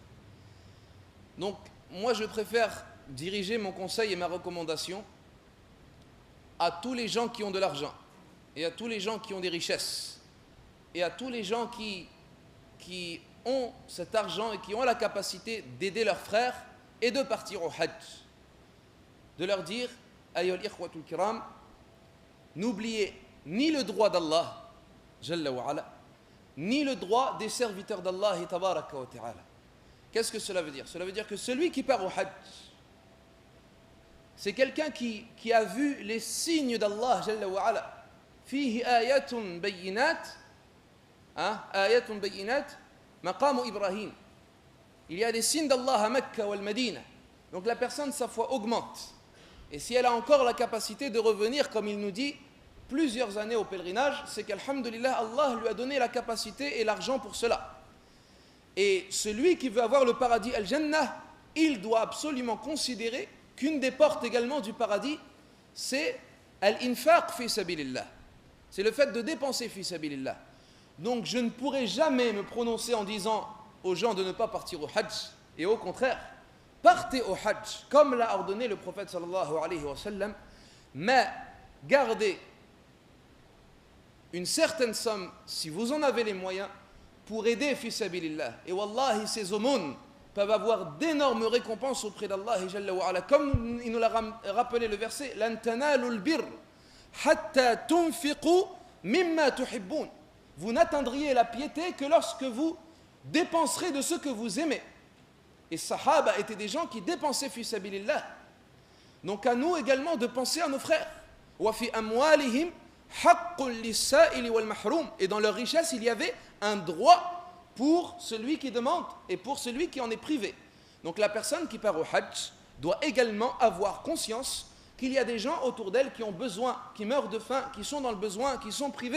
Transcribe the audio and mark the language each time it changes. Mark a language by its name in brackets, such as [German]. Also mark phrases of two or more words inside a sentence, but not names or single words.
[French] Donc, moi je préfère diriger mon conseil et ma recommandation à tous les gens qui ont de l'argent, et à tous les gens qui ont des richesses, et à tous les gens qui ont cet argent et qui ont la capacité d'aider leurs frères et de partir au Hajj. De leur dire, [Arabic] أيها الإخوة الكرام, [French] n'oubliez ni le droit d'Allah, [Arabic] جل وعلا, [French] ni le droit des serviteurs d'Allah, [Arabic] تبارك وتعالى. [French] Qu'est-ce que cela veut dire? Cela veut dire que celui qui part au Hajj, c'est quelqu'un qui a vu les signes d'Allah, [Arabic] جل وعلا. فيه آيات بينات آيات بينات مقام إبراهيم. [French] Il y a des signes d'Allah à Mecca ou al-Madina. Donc la personne, sa foi augmente. Et si elle a encore la capacité de revenir, comme il nous dit, plusieurs années au pèlerinage, c'est qu'alhamdulillah, Allah lui a donné la capacité et l'argent pour cela. Et celui qui veut avoir le paradis al-Jannah, il doit absolument considérer qu'une des portes également du paradis, c'est [Arabic] الإنفاق في سبيل الله. [French] C'est le fait de dépenser [Arabic] في سبيل الله. [French] Donc je ne pourrai jamais me prononcer en disant aux gens de ne pas partir au Hajj. Et au contraire, partez au Hajj, comme l'a ordonné le prophète [Arabic] صلى الله عليه وسلم, [French] mais gardez une certaine somme, si vous en avez les moyens, pour aider [Arabic] في سبيل الله. [French] Et wallahi, ces aumônes peuvent avoir d'énormes récompenses auprès d'Allah [Arabic] جل وعلا. [French] Comme il nous l'a rappelé le verset, [Arabic] لن تنالوا البر حتى تنفقوا مما تحبون. [French] Vous n'atteindriez la piété que lorsque vous dépenserez de ce que vous aimez. Et Sahaba étaient des gens qui dépensaient [Arabic] في سبيل الله. [French] Donc à nous également de penser à nos frères. [Arabic] وفي أموالهم حق للسائل والمحروم. [French] Et dans leur richesse, il y avait un droit pour celui qui demande et pour celui qui en est privé. Donc la personne qui part au Hajj doit également avoir conscience qu'il y a des gens autour d'elle qui ont besoin, qui meurent de faim, qui sont dans le besoin, qui sont privés.